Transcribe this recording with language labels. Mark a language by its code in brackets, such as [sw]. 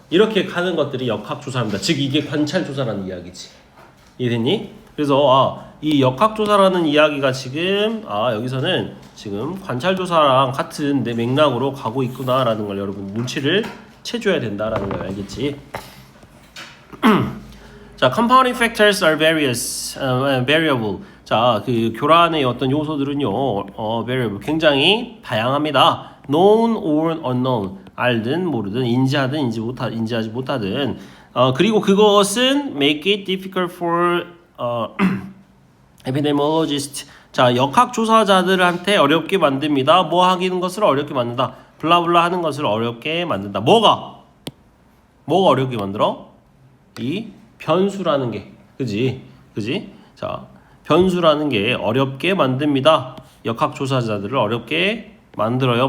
[ko] 이렇게 가는 것들이 역학조사입니다. 즉 이게 관찰조사라는 이야기지. 이해됐니? 그래서 이 역학조사라는 이야기가 지금 여기서는 지금 관찰조사랑 같은 내 맥락으로 가고 있구나라는 걸 여러분 눈치를 채줘야 된다라는 걸 알겠지? [en] 자, compounding factors are variable. [ko] 자, 그 교란의 어떤 요소들은요, variable, 굉장히 다양합니다. [en] known or unknown, [ko] 알든 모르든, 인지하지 못하든. 그리고 그것은 [en] make it difficult for epidemiologists. [ko] 자, 역학조사자들한테 어렵게 만듭니다. 뭐 하는 것을 어렵게 만든다. 블라블라 하는 것을 어렵게 만든다. 뭐가 어렵게 만들어? 이 변수라는 게. 그지? 자, 변수라는 게 어렵게 만듭니다. 역학조사자들을 어렵게 만들어요.